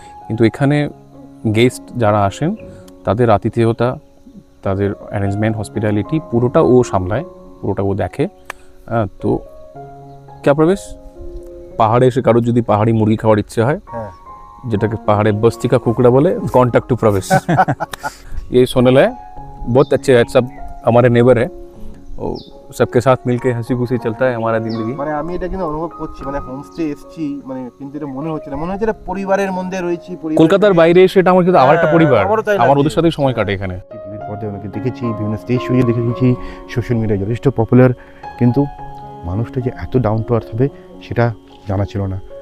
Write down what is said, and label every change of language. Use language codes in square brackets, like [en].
[bn] কিন্তু এখানে গেস্ট যারা আসেন তাদের আতিথেয়তা, তাদের অ্যারেঞ্জমেন্ট, হসপিটালিটি পুরোটা ও সামলায়, পুরোটা ও দেখে। তো ক্যা প্রবেশ, পাহাড়ে এসে কারোর যদি পাহাড়ি মুরগি খাওয়ার ইচ্ছে হয়, যেটাকে পাহাড়ে [hi] বস্তি কা কুকড়া [bn] বলে, [en] Contact to Pravesh. [hi] ये सोनल है, बहुत अच्छे हैं सब, हमारे नेबर है, और सबके साथ मिलके हंसी खुशी चलता है हमारा जिंदगी। [bn] মানে আমি এটা কিন্তু অনুভব করছি, মানে হোমস্টে এসেছি, মানে কিন্তু এটা মনে হচ্ছে না, মনে হচ্ছে এটা পরিবারের মধ্যে রয়েছি। কলকাতার বাইরে এসে এটা আমার কিন্তু আবার একটা পরিবার, আমারও তাই আমার লাগছে। ওদের সাথেই সময় কাটে এখানে। টিভির পর্দায় অনেকে দেখেছি, বিভিন্ন স্টেজ শোয়ে দেখেছি, সোশ্যাল মিডিয়ায় যথেষ্ট পপুলার, কিন্তু মানুষটা যে এত ডাউন টু আর্থ হবে সেটা জানা ছিল না।